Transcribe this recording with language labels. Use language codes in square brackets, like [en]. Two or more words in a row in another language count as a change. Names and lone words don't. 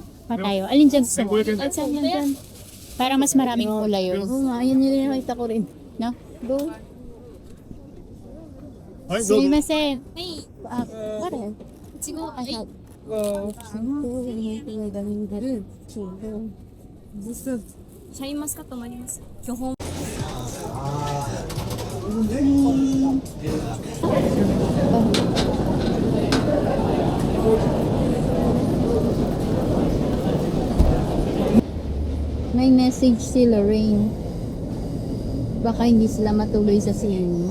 [tl] Pa tayo. Alin dyan gusto mo? 1500円 Saan yan dyan? Para mas maraming kulay yun. Oo nga, ayun yun yung nakita ko rin. No? Go. [ja] はい、すみません。 [tl] Ah, pare. Siguro, [en] I have. [tl] Gusto. [ja] シャインマスカットもあります。巨峰。 [tl] May message si Lorraine. Baka hindi sila matuloy sa cinema.